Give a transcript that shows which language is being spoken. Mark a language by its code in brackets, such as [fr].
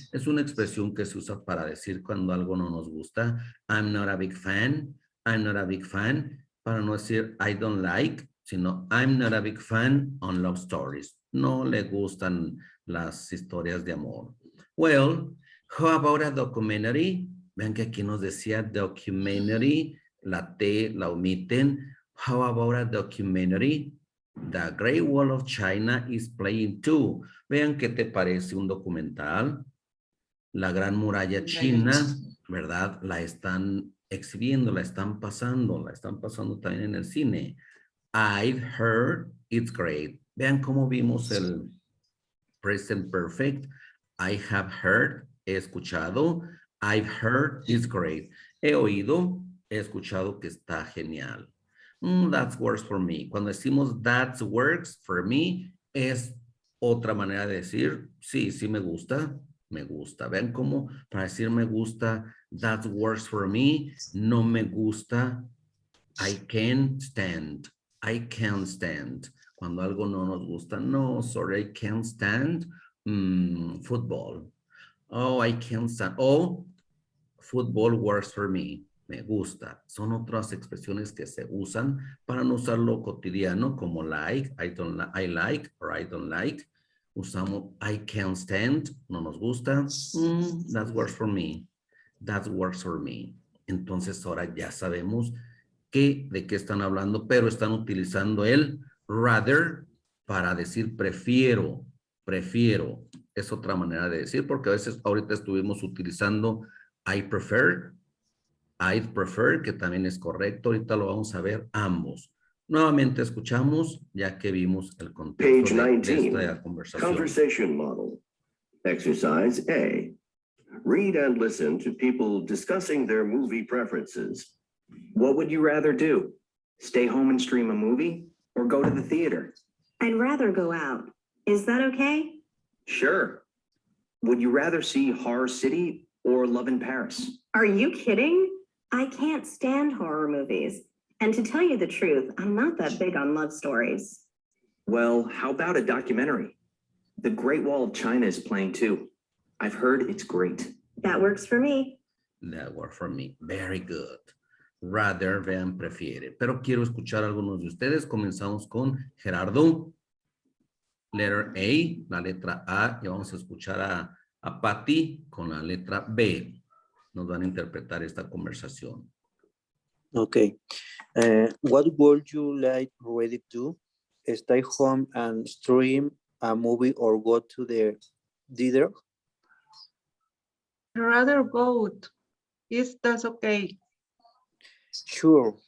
[es] Es una expresión que se usa para decir cuando algo no nos gusta. [en] I'm not a big fan. I'm not a big fan. [es] Para no decir [en] I don't like, [es] sino [en] I'm not a big fan on love stories. [es] No le gustan las historias de amor. [en] Well, how about a documentary? [es] Vean que aquí nos decía [en] documentary. [es] La T la omiten. [en] How about a documentary? The Great Wall of China is playing too. [es] Vean qué te parece un documental. La Gran Muralla China, ¿verdad? La están exhibiendo, la están pasando también en el cine. [en] I've heard it's great. [es] Vean cómo vimos el present perfect. [en] I have heard, [es] he escuchado. [en] I've heard it's great. [es] He oído, he escuchado que está genial. [en] That works for me. [es] Cuando decimos [en] that works for me, [es] es otra manera de decir, sí, sí me gusta. me gusta. Vean cómo para decir me gusta, [en] that works for me, [es] no me gusta, [en] I can't stand, I can't stand. [es] Cuando algo no nos gusta, no, [en] sorry, I can't stand football. Oh, I can't stand, oh, football works for me, [es] me gusta. Son otras expresiones que se usan para no usarlo cotidiano como like, [en] I like, or I don't like. [es] Usamos [en] I can't stand, [es] no nos gusta. [en] That works for me. That works for me. [es] Entonces ahora ya sabemos de qué están hablando, pero están utilizando el rather para decir prefiero, prefiero. Es otra manera de decir, porque a veces ahorita estuvimos utilizando [en] I prefer, I'd prefer, [es] que también es correcto. Ahorita lo vamos a ver ambos. Nuevamente escuchamos, ya que vimos el contexto [en] Page [es] de [en] 19, [es] esta conversación. [en] Conversation model. Exercise A. Read and listen to people discussing their movie preferences. What would you rather do? Stay home and stream a movie or go to the theater? I'd rather go out. Is that okay? Sure. Would you rather see Horror City or Love in Paris? Are you kidding? I can't stand horror movies. And to tell you the truth, I'm not that big on love stories. Well, how about a documentary? The Great Wall of China is playing too. I've heard it's great. That works for me. That worked for me. Very good. Rather, [es] vean, prefiere. Pero quiero escuchar a algunos de ustedes. Comenzamos con Gerardo. [en] Letter A, [es] la letra A. Y vamos a escuchar a Patty con la letra B. Nos van a interpretar esta conversación. [en] Okay. What would you like really to do? Stay home and stream a movie or go to the theater? I'd rather go out. Is that okay? Sure.